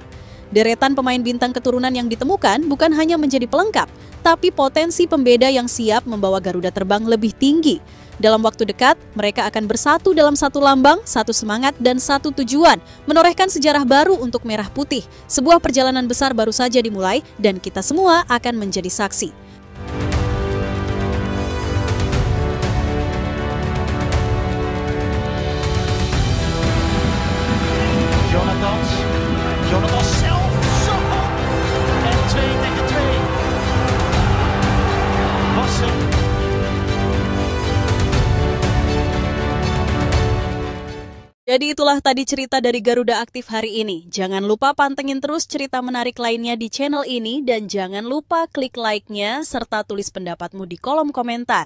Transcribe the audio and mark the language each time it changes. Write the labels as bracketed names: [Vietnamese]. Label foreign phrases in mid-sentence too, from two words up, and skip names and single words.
[Indonesian] Deretan pemain bintang keturunan yang ditemukan bukan hanya menjadi pelengkap, tapi potensi pembeda yang siap membawa Garuda terbang lebih tinggi. Dalam waktu dekat, mereka akan bersatu dalam satu lambang, satu semangat, dan satu tujuan, menorehkan sejarah baru untuk Merah Putih. Sebuah perjalanan besar baru saja dimulai, dan kita semua akan menjadi saksi. [Dutch] Jonathan zelf, zo! En 2 tegen 2. Wassen. [Indonesian] Jadi itulah tadi cerita dari Garuda Aktif hari ini. Jangan lupa pantengin terus cerita menarik lainnya di channel ini dan jangan lupa klik like-nya serta tulis pendapatmu di kolom komentar.